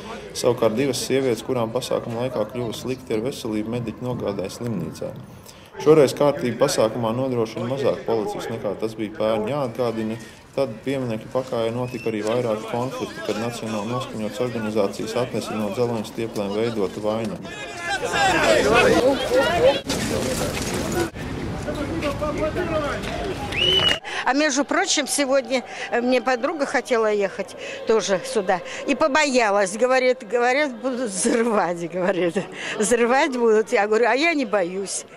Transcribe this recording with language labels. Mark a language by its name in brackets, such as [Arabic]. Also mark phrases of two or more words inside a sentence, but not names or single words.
[Latvian] Savukārt 2 sievietes, kurām pasākuma laikā kļuva slikti ar veselību, mediķi nogādāja slimnīcā. Šoreiz kārtība pasākumā nodrošina mazāk policijas nekā tas bija pērn. Jāatgādina, tad pieminekļu pakājē notika arī vairāki konflikti, kad nacionāli noskaņotas organizācijas atnesa no dzeloņa stieplēm veidotu vainagu. [Russian] А между прочим, сегодня мне подруга хотела ехать тоже сюда и побоялась. Говорят, будут взрывать, говорит. Взрывать будут. Я говорю, а я не боюсь.